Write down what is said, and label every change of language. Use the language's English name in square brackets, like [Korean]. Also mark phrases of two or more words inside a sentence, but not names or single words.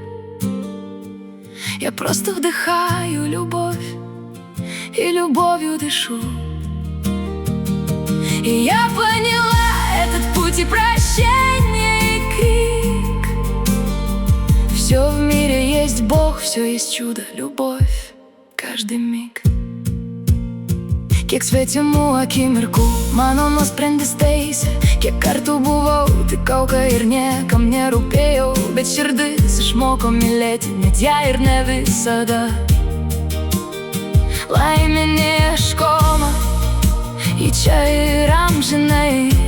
[Russian] Я просто вдыхаю любовь и любовью дышу. И я поняла этот путь и прощение, и крик. Все в мире есть Бог, все есть чудо, любовь, каждый миг. [Lithuanian] Kiek svetimų akimirkų mano nusprendėsteisi, kiek kartų buvau tik auka ir niekam nerūpėjau, bet širdis išmoko mylėti net ją ir ne visada. Laimė neieškoma, į čia ir amžinai.